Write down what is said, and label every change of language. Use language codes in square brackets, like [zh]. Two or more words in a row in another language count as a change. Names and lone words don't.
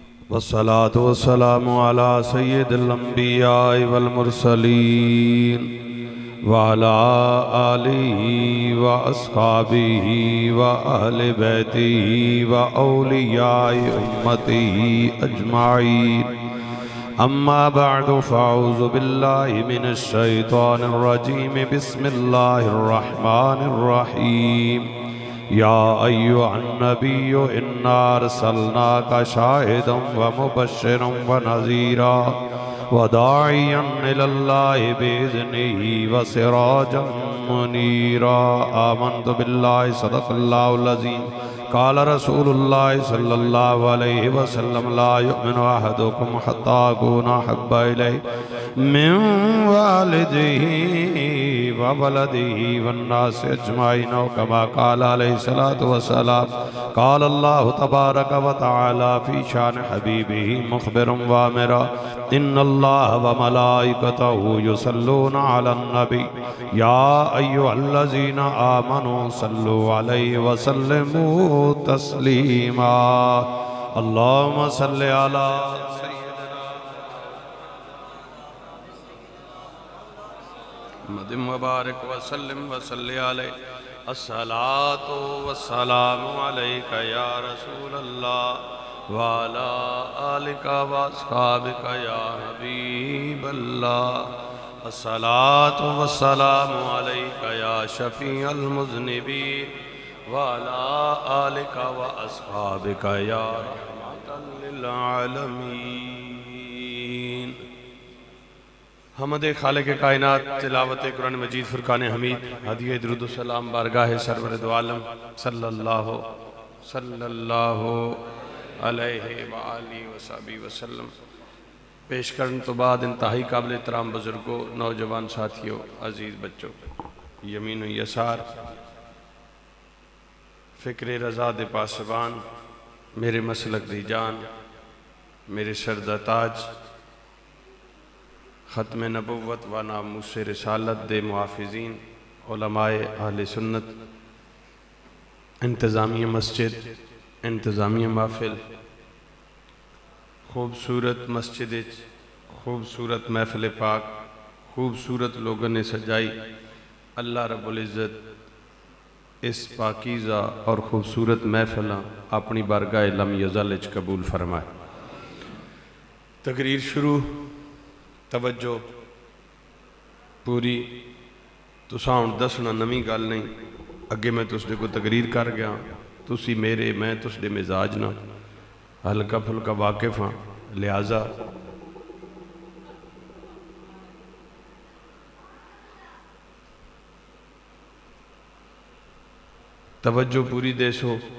[ar] والصلاة والسلام على سيد الأنبياء والمرسلين وعلى آله وأصحابه وأهل بيته وأولياء أمته أجمعين. أما بعد فأعوذ بالله من الشيطان الرجيم. بسم الله الرحمن الرحيم. يا أيها النبي إنا أرسلناك شاهدا ومبشرا ونذيرا وداعيا إلى الله بإذنه وسراجا منيرا. آمنت بالله صدق الله العظيم. قال رسول الله صلى الله عليه وسلم لا يؤمن أحدكم حتى أكون أحب إليه من والده وولده والناس أجمعين كما قال عليه الصلاة والسلام. قال الله تبارك وتعالى في شأن حبيبه مخبرا وآمرا إن الله وملائكته يصلون على النبي يا أيها الذين آمنوا صلوا عليه وسلموا تسليما. اللهم صل على محمد وبارك وسلم وصل عليه. الصلاة والسلام عليك يا رسول الله وعلى آلك وأصحابك يا حبيب الله. الصلاة والسلام عليك يا شفيع المذنبين وعلى آلك وأصحابك يا رحمة للعالمين. [ur] حمد خالق کائنات، تلاوت قرآن مجید، فرقان حمید، ہدیہ درود سلام بارگاہ سرور دو عالم [ar] صلى الله عليه وآله وصحبه وسلم. [pa] پیش کرنے تو بعد انتہائی قابل احترام بزرگو، نوجوان ساتھیو، عزیز بچو, یمین و یسار، فکر رضا دے پاسبان، میرے مسلک دی جان، میرے سر دا تاج, ختم نبوت و ناموس رسالت دے محافظین، علمائے اہل سنت، انتظامیہ مسجد، انتظامیہ محفل، خوبصورت مسجد، خوبصورت محفل پاک، خوبصورت لوکاں نے سجائی. [ur] اللہ رب العزت اس پاکیزہ اور خوبصورت محفل اپنی بارگاہ [ar] لم يزل [ur] قبول فرمائے. تقریر شروع، توجہ پوری. [pa] تساں ہݨ دسنا نویں گل نہیں، اگے میں تہاڈے کول تقریر کر گیا، تسی میرے، میں تہاڈے مزاج نال ہلکا پھلکا واقف ہاں، لہذا توجہ پوری دیسو.